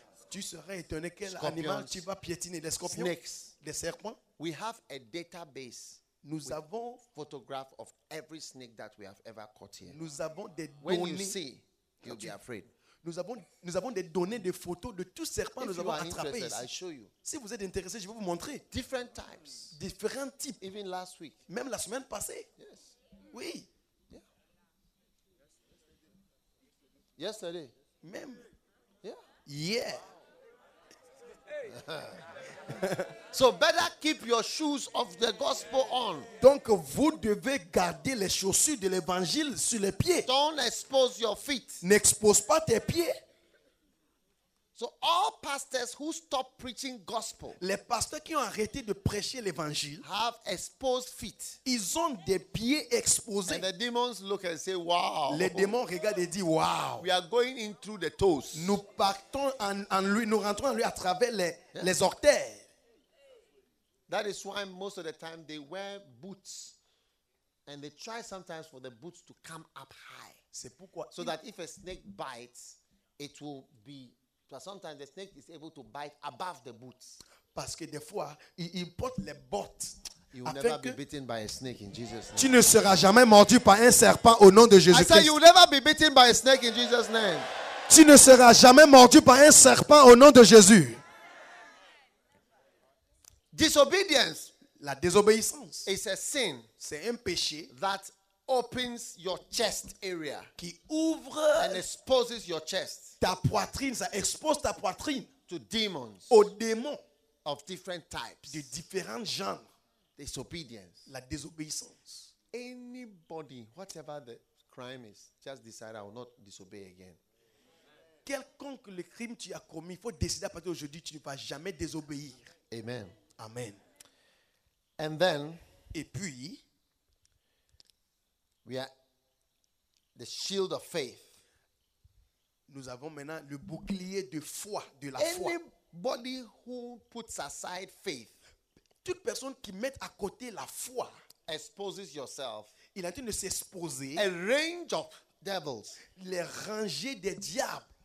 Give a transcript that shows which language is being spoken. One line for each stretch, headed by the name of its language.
French: Tu serais étonné quel scorpions, animal tu vas piétiner. Les scorpions.
English: Snakes.
French: Les serpents.
English: We have a database.
French: Nous avons
English: photograph of every snake that we have ever caught here.
French: Nous avons des
English: when
French: données.
English: When you see, you'll be afraid.
French: nous avons des données, des photos de tous serpents que nous avons attrapés ici. Si vous êtes intéressé, je vais vous montrer.
English: Different types.
French: Différents types.
English: Even last week.
French: Même la semaine passée.
English: Yes.
French: Oui.
English: Yeah. Yesterday.
French: Même.
English: Yeah. Yeah. Wow. So better keep your shoes of the gospel on.
French: Donc vous devez garder les chaussures de l'évangile sur les pieds.
English: Don't expose your feet.
French: N'expose pas tes pieds.
English: So all pastors who stop preaching gospel.
French: Les pasteurs qui ont arrêté de prêcher l'évangile
English: have exposed feet.
French: Ils ont des pieds exposés.
English: And the demons look and say, wow.
French: Les démons regardent et disent, wow.
English: We are going in through the toes.
French: Nous partons en lui, nous rentrons en lui à travers les orteils.
English: That is why most of the time they wear boots, and they try sometimes for the boots to come up high.
French: C'est pourquoi.
English: So that if a snake bites, it will be. But sometimes the snake is able to bite above the boots.
French: Parce que des fois, il porte les bottes.
English: You will never be bitten by a snake in Jesus' name.
French: Tu ne seras jamais mordu par un serpent au nom de Jésus-Christ.
English: I said you will never be bitten by a snake in Jesus' name.
French: Tu ne seras jamais mordu par un serpent au nom de Jésus.
English: Disobedience.
French: La désobéissance.
English: Is a sin.
French: C'est un péché.
English: That opens your chest area.
French: Qui ouvre.
English: And exposes your chest.
French: Ta poitrine, ça expose ta poitrine.
English: To demons.
French: Aux démons.
English: Of different types.
French: De différents genres.
English: Disobedience.
French: La désobéissance.
English: Anybody, whatever the crime is, just decide I will not disobey again.
French: Quelconque le crime tu as commis, il faut décider à partir d'aujourd'hui, tu ne vas jamais désobéir.
English: Amen.
French: Amen.
English: And then,
French: et puis,
English: we are the shield of faith.
French: Nous avons maintenant le bouclier de foi, de la
English: Anybody
French: foi.
English: Anybody who puts aside faith,
French: toute personne qui met à côté la foi,
English: exposes yourself.
French: Il a dit de s'exposer.
English: A range of devils,
French: les rangées des diables,